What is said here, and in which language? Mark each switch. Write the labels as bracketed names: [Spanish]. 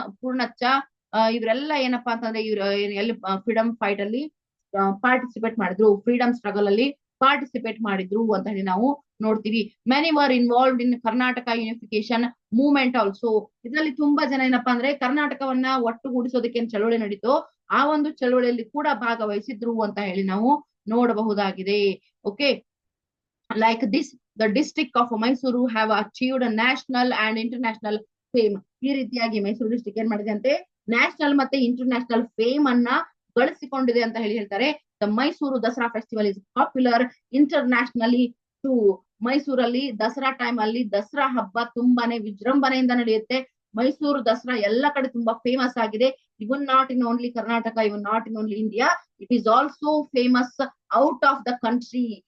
[Kannada] ಪೂರ್ಣಚ್ಚ, ಇವರೆಲ್ಲ ಏನಪ್ಪಾ ಅಂತಂದ್ರೆ ಇವ್ರು ಎಲ್ಲಿ ಫ್ರೀಡಮ್ ಫೈಟ್ ಅಲ್ಲಿ ಪಾರ್ಟಿಸಿಪೇಟ್ ಮಾಡಿದ್ರು, ಫ್ರೀಡಮ್ ಸ್ಟ್ರಗಲ್ ಅಲ್ಲಿ ಪಾರ್ಟಿಸಿಪೇಟ್ ಮಾಡಿದ್ರು ಅಂತ ಹೇಳಿ ನಾವು ನೋಡ್ತೀವಿ. [English] Many were involved in Karnataka unification movement also. [Kannada] ಇದರಲ್ಲಿ ತುಂಬಾ ಜನ ಏನಪ್ಪಾ ಅಂದ್ರೆ ಕರ್ನಾಟಕವನ್ನ ಒಟ್ಟುಗೂಡಿಸೋದಕ್ಕೆ ಏನ್ ಚಳವಳಿ ನಡೀತೋ ಆ ಒಂದು ಚಳವಳಿಯಲ್ಲಿ ಕೂಡ ಭಾಗವಹಿಸಿದ್ರು ಅಂತ ಹೇಳಿ ನಾವು ನೋಡಬಹುದಾಗಿದೆ. [English] Okay, like this the district of Mysuru have achieved a national and international fame. [Kannada] ಈ ರೀತಿಯಾಗಿ ಮೈಸೂರು ಡಿಸ್ಟ್ರಿಕ್ಟ್ ಏನ್ ಮಾಡಿದೆ ಅಂತೆ, ನ್ಯಾಷನಲ್ ಮತ್ತೆ ಇಂಟರ್ನ್ಯಾಷನಲ್ ಫೇಮ್ ಅನ್ನ ಗಳಿಸಿಕೊಂಡಿದೆ ಅಂತ ಹೇಳ್ತಾರೆ. [English] The Mysuru Dasara festival is popular internationally too. [Kannada] ಮೈಸೂರಲ್ಲಿ ದಸರಾ ಟೈಮ್ ಅಲ್ಲಿ ದಸರಾ ಹಬ್ಬ ತುಂಬಾನೇ ವಿಜೃಂಭಣೆಯಿಂದ ನಡೆಯುತ್ತೆ. ಮೈಸೂರು ದಸರಾ ಎಲ್ಲ ಕಡೆ ತುಂಬಾ ಫೇಮಸ್ ಆಗಿದೆ. [English] Even not in only Karnataka, even not in only India, it is also famous out of the country.